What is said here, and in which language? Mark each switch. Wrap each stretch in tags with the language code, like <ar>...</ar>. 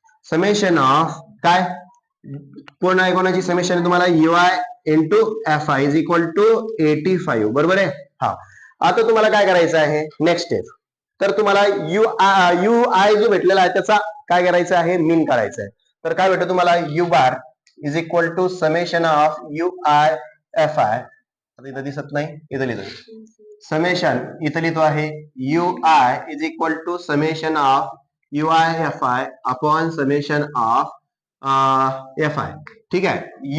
<mr>Summation of काय कोण आहे, कोणाची समेशन आहे तुम्हाला?</mr> <en>U I into F I is equal to 85.</en> <mr>बरोबर आहे. हा, आता तुम्हाला काय करायचं आहे नेक्स्ट स्टेप, तर तुम्हाला यू आय जो भेटलेला आहे त्याचा काय करायचं आहे, मीन काढायचं आहे. तर काय भेटतं तुम्हाला?</mr> <en>U bar is equal to summation of U I F I.</en> <mr>इथं दिसत नाही, इथं लिहितो समेशन, इथं लिहितो आहे</mr> <en>U I is equal to summation of U I F I</en> <mr>upon summation of F I. ठीक आहे.</mr>